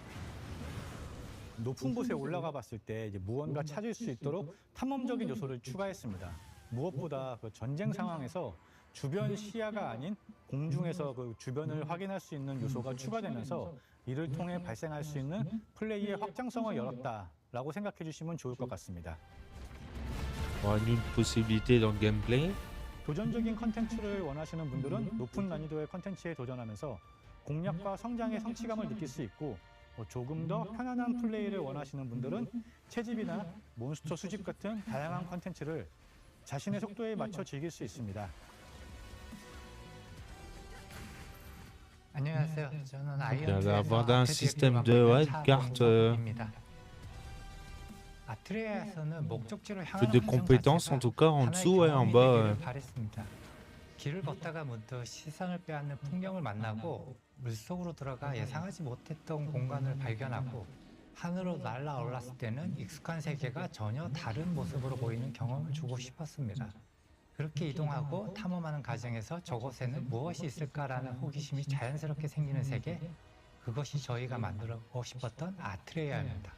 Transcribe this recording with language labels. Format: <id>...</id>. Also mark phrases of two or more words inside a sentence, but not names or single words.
<ko>높은 곳에 올라가 봤을 때 무언가 찾을 수 있도록 탐험적인 요소를 추가했습니다. 무엇보다 그 전쟁 상황에서 주변 시야가 아닌 공중에서 그 주변을 확인할 수 있는 요소가 추가되면서 이를 통해 발생할 수 있는 플레이의 확장성을 열었다라고 생각해 주시면 좋을 것 같습니다.</ko> <fr>Une possibilité dans le gameplay.</fr> <ko>도전적인 컨텐츠를 원하시는 분들은 높은 난이도의 컨텐츠에 도전하면서 공략과 성장의 성취감을 느낄 수 있고 조금 더 편안한 플레이를 원하시는 분들은 채집이나 몬스터 수집 같은 다양한 컨텐츠를 자신의 속도에 맞춰 즐길 수 있습니다. 안녕하세요. 저는</ko> <fr>Il y a avoir un système de carte de compétences en tout cas en dessous et en bas.</fr> <ko>길을 걷다가 문득 시선을 빼앗는 풍경을 만나고 물속으로 들어가 예상하지 못했던 공간을 발견하고 하늘로 날아올랐을 때는 익숙한 세계가 전혀 다른 모습으로 보이는 경험을 주고 싶었습니다. 그렇게 이동하고 탐험하는 과정에서 저곳에는 무엇이 있을까라는 호기심이 자연스럽게 생기는 세계, 그것이 저희가 만들고 싶었던 아트레이아입니다.</ko>